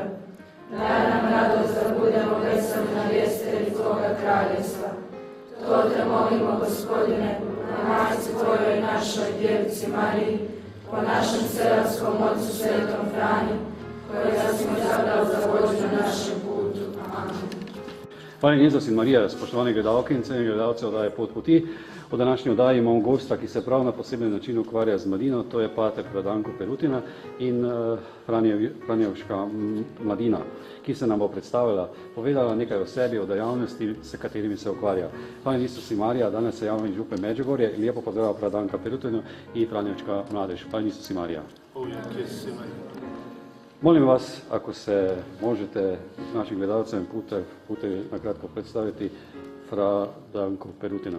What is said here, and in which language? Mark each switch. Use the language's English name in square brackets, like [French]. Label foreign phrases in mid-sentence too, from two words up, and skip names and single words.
[Croatian] Daj nam radost da budemo veseli navjestitelji Tvoga kraljevstva. To te molimo, Gospodine, na majci Tvojoj i našoj djevici Mariji, po našem serarskom ocu Svetom Franji, kojega si izabrao za vođu na našem putu. Amen. [Slovenian] Pani Jezus in Marija, spoštovane gledalke in cenjeni gledalci oddaje Pot poti. V današnji oddaji imamo gosta, ki se prav na poseben način ukvarja z mladino, to je pater Frandanko Perutina in Franjevška mladina, ki se nam bo predstavila, povedala nekaj o sebi, o dejavnosti, s katerimi se ukvarja. Pani Jezus in Marija, [Croatian] danas se javim župe Međugorje, lijepo pozdrav Frandanka Perutinu i Franjevška mladež. [Slovenian] Pani Jezus in Marija. [Croatian] Molim vas, ako se možete našim gledalcem pute nakratko predstaviti, Frandanko Perutina.